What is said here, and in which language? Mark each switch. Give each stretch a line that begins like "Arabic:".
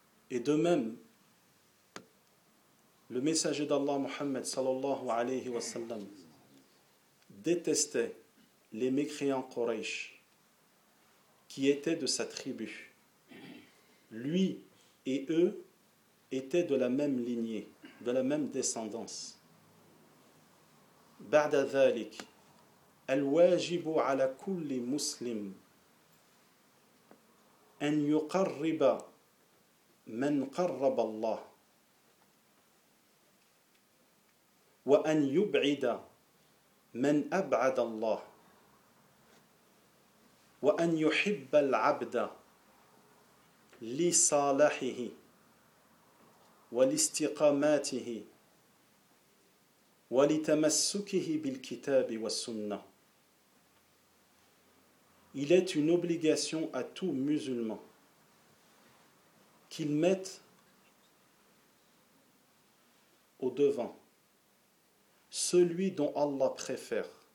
French: Et de même, le messager d'Allah, Mohammed, sallallahu alayhi wa sallam, détestait les mécréants Quraysh, qui étaient de sa tribu. Lui et eux étaient de la même lignée, de la même descendance.
Arabic: بعد ذلك الواجب على كل مسلم أن يقرب من قرب الله وأن يبعد من أبعد الله وأن يحب العبد لصالحه ولاستقامته ولتمسكه بالكتاب والسنة.
French: Il est une obligation à tout musulman qu'il mette au devant celui dont Allah préfère,